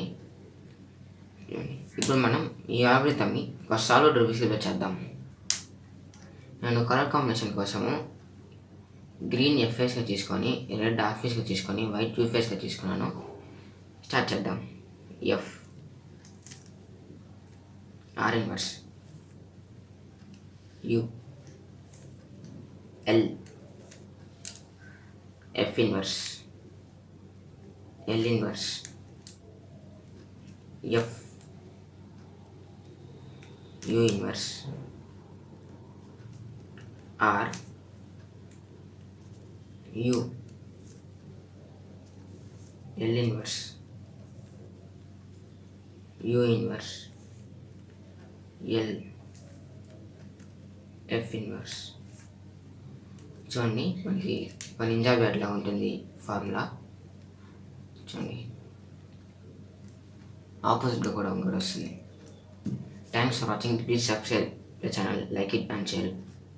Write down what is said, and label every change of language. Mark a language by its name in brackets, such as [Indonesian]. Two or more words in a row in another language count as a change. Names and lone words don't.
[Telugu] ఇప్పుడు మనం ఈ ఆల్గరిథంని ఒక [English] solid Rubik's [Telugu] చేద్దాం. నేను [English] colour combination [Telugu] కోసము గ్రీన్ ఎఫ్ ఫేస్గా తీసుకొని, రెడ్ హాఫ్ ఫేస్గా తీసుకొని, వైట్ టూ ఫేస్గా తీసుకున్నాను. స్టార్ట్ చేద్దాం. [English] ఎఫ్ R inverse, U, L, F inverse, L inverse, F, U inverse, R, U, L inverse, U inverse, L, F inverse. [Telugu] చూడండి, మనకి మన నింజా బ్యాట్లా ఉంటుంది ఫార్ములా. చూడండి, ఆపోజిట్లో కూడా ఇంకోటి వస్తుంది. [English] Thanks for watching. Please subscribe the channel, like it and share it.